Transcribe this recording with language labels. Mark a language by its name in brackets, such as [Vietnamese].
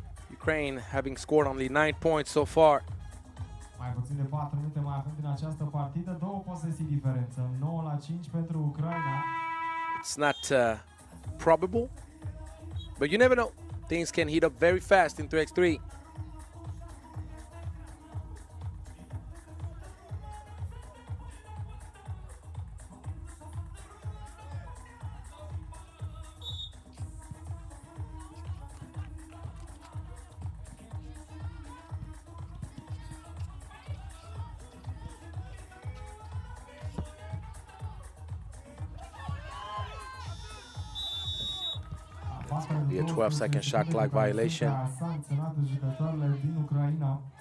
[English] Ukraine having scored only 9 points so far. [Romanian] Mai puțin de 4 minute mai avem din această partidă, 2 posesii diferență, 9-5 pentru Ucraina. [English] It's not probable, but you never know. Things can heat up very fast in 3x3. Be a 12-second shot clock violation. [Romanian] Sancționată jucătoarele din Ucraina.